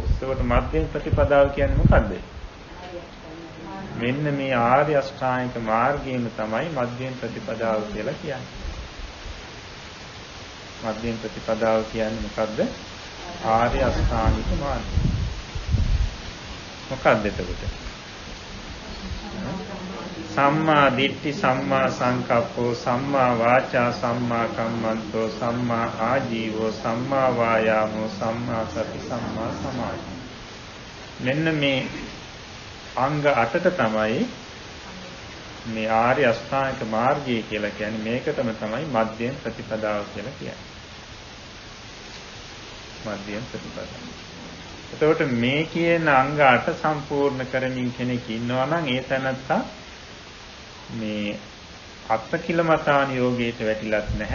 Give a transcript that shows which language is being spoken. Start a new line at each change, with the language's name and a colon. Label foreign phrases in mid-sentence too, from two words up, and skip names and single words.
Sinhala: එතකොට මධ්‍යම ප්‍රතිපදාව කියන්නේ මොකද්ද? මෙන්න මේ ආර්ය අෂ්ටාංගික මාර්ගයම තමයි මධ්‍යම ප්‍රතිපදාව කියලා කියන්නේ. මධ්‍යම ප්‍රතිපදාව කියන්නේ මොකද්ද? ආර්ය අෂ්ටාංගික මාර්ගය. මොකක්ද එතකොට?
Pali: සම්මා දිට්ඨි, සම්මා සංකප්පෝ, සම්මා වාචා, සම්මා කම්මන්තෝ, සම්මා ආජීවෝ, සම්මා වායාමෝ, සම්මා සති, සම්මා සමාධි.
Sinhala: මෙන්න මේ අංග 8ට තමයි මේ ආර්ය අෂ්ටාංගික මාර්ගය කියලා කියන්නේ. මේකටම තමයි මධ්‍යම ප්‍රතිපදාව කියලා කියන්නේ. මධ්‍යම ප්‍රතිපදාව. එතකොට මේ කියන අංග 8 සම්පූර්ණ කරමින් කෙනෙක් ඉන්නවා නම් ඒ තැනත්තා මේ අත්කිලමතාන යෝගයට වැටිලත් නැහැ.